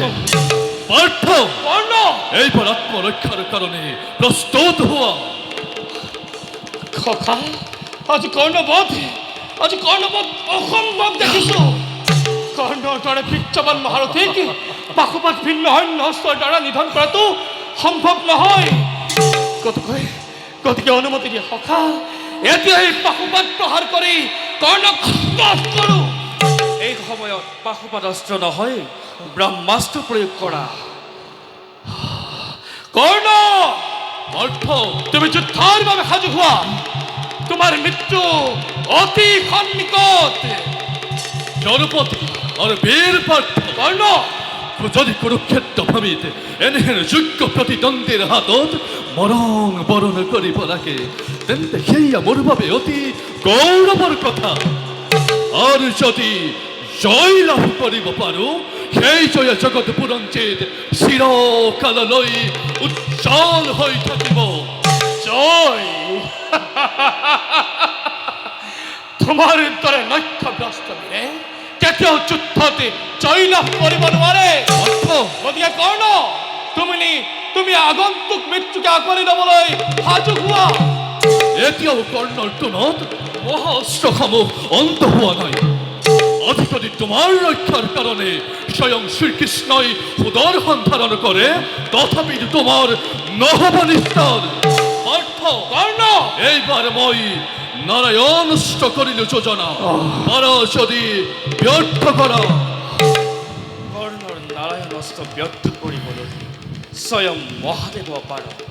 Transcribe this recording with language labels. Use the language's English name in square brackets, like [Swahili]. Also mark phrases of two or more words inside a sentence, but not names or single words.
[Assamese] পার্থ কর্ণ এইবার আত্মরক্ষার কারণে প্রস্তুত হওয়া। খোকা আজি কৰ্ণবধ অসম্ভৱ দেখিছো। কৰ্ণৰ দৰে বিত্তবান মহাৰথীক পাশুপাত ভিন্ন অন্য অস্ত্ৰৰ দ্বাৰা নিধন কৰাটো সম্ভৱ নহয়। গতিকে অনুমতি দিয়ে সখা, এতিয়া এই পাশুপাত প্ৰহাৰ কৰি কৰ্ণক বধ কৰো। এই সময়ত পাশুপাত অস্ত্ৰ নহয়, ব্ৰহ্মাস্ত্ৰ প্ৰয়োগ কৰা। কৰ্ণ পার্থ তুমি যুদ্ধৰ বাবে সাজু হোৱা। তোমাৰ মৃত্যু অতি সন্নিকট। জনপতি আর বীর পার্থ কৰ্ণ যদি কুরুক্ষেত্র ভূমিত এনেহেন যোগ্য প্রতিদ্বন্দ্বীর হাতত মরণ বরণ করিব লাগে, তেন্তে সেইয়া মোর বাবে অতি গৌরবর কথা। আর যদি জয় লাভ করিব পারো, সেই জয় জগৎ পুরঞ্চিত চিরকাললৈ উজ্জ্বল হৈ থাকিব। জয় তোমাৰ দৰে লক্ষ্যভ্ৰষ্ট বীৰে কেতিয়াও যুদ্ধতে জয় লাভ কৰিব নোৱাৰে। গতিকে কৰ্ণ তুমি আগন্তুক মৃত্যুকে আঁকোৱালি ল'বলৈ সাজু হোৱা। এতিয়াও কৰ্ণৰ তোনত মহাস্ত্ৰসমূহ অন্ত হোৱা নাই। অধিকদি তোমাৰ ৰক্ষাৰ কাৰণে স্বয়ং শ্ৰীকৃষ্ণই সুদৰ্শন ধাৰণ কৰে, তথাপি তোমাৰ নহব নিস্তাৰ। পাৰ্থ কৰ্ণ এইবাৰ মই নারায়ণষ্ট করিল যোজনা, পারা যদি ব্যর্থ করা। কৰ্ণৰ নাৰায়ণ অস্ত্ৰ ব্যৰ্থ কৰিবলৈ স্বয়ং মহাদেৱ পাৰ।